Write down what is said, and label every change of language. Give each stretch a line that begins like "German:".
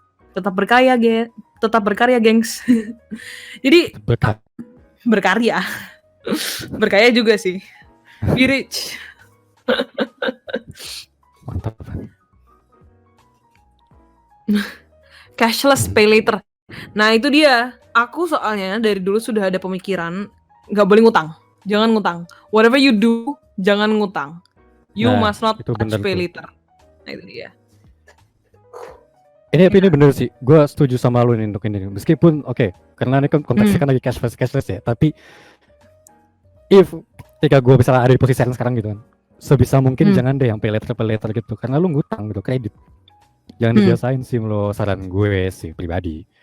Indonesian: Tetap berkarya, gengs. Jadi berkarya. Berkarya juga sih.
English: Be rich.
Indonesian: Mantap. Cashless pay later. Nah itu dia. Aku soalnya dari dulu sudah ada pemikiran nggak boleh ngutang. Jangan ngutang.
English: Whatever you do,
Indonesian: jangan ngutang.
English: You must not touch pay later.
Indonesian: Nah itu dia. Ini bener sih. Gue setuju sama lu nih untuk ini. Meskipun karena ini kan konteksnya kan lagi cashless ya. Tapi ketika gue misalnya ada di posisi sekarang gitu kan, sebisa mungkin jangan deh yang pay later gitu. Karena lu ngutang gitu, kredit. Jangan dibiasain sih, lo saran gue sih pribadi.